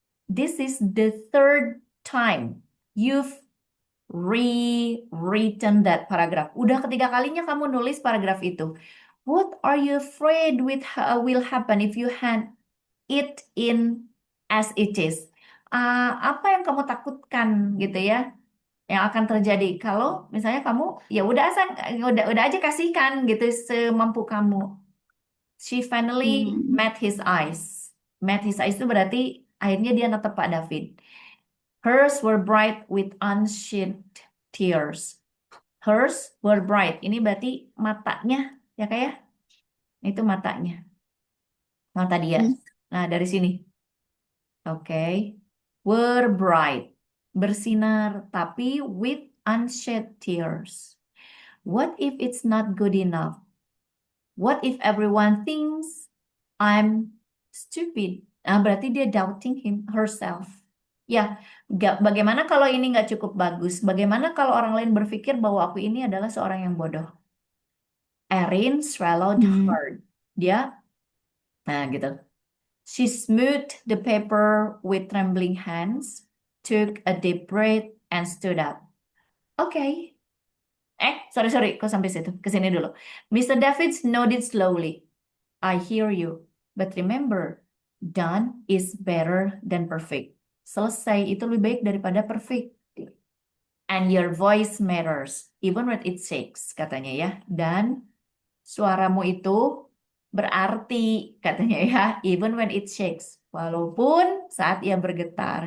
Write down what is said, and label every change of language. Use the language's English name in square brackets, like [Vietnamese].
[English] This is the third time you've rewritten that paragraph. [Indonesian] Udah ketiga kalinya kamu nulis paragraf itu. [English] What are you afraid will happen if you hand it in as it is? [Indonesian] Apa yang kamu takutkan gitu ya? Yang akan terjadi kalau misalnya kamu ya udah aja kasihkan gitu semampu kamu. [English] She finally met his eyes. Met his eyes [Indonesian] itu berarti akhirnya dia natap Pak David. [English] Hers were bright with unshed tears. Hers were bright. [Indonesian] Ini berarti matanya, ya kayak itu matanya, mata dia. Nah dari sini, oke, [English] were bright, [Indonesian] bersinar, tapi [English] with unshed tears. What if it's not good enough? What if everyone thinks I'm stupid? [Indonesian] Nah, berarti dia [English] doubting herself. [Indonesian] Ya, bagaimana kalau ini nggak cukup bagus? Bagaimana kalau orang lain berpikir bahwa aku ini adalah seorang yang bodoh? [English] Erin swallowed hard. [Indonesian] Dia, nah gitu. [English] She smoothed the paper with trembling hands, took a deep breath, and stood up. Okay. Sorry, [Indonesian] kok sampai situ? Ke sini dulu. Mr. [English] Davids nodded slowly. I hear you. But remember, done is better than perfect. [Indonesian] Selesai itu lebih baik daripada perfect. [English] And your voice matters, even when it shakes, [Indonesian] katanya ya. Dan suaramu itu berarti, katanya ya, [English] even when it shakes. [Indonesian] Walaupun saat ia bergetar.